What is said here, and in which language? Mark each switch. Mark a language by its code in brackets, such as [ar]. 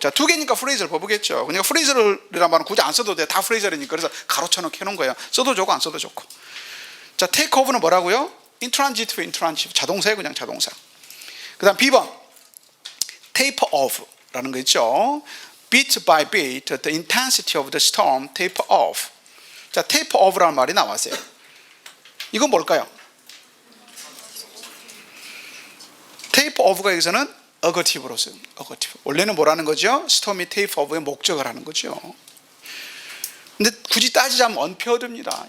[ko] 자, 두 개니까 phrasal verb겠죠. 그러니까 phrasal이란 말은 굳이 안 써도 돼. 다 phrasal이니까. 그래서 가로쳐 놓은 거예요. 써도 좋고 안 써도 좋고. 자, take off는 뭐라고요? intransitive 자동사예요. 그냥 자동사. 그 다음 B번 taper off라는 거 있죠. [en] bit by bit the intensity of the storm taper off. [ko] 자, taper off라는 말이 나왔어요. 이건 뭘까요? taper off가 여기서는 어거티브로 쓰는 어거티브. 원래는 뭐라는 거죠? 스톰이 taper off의 목적을 하는 거죠. 근데 굳이 따지자면 unpaired입니다.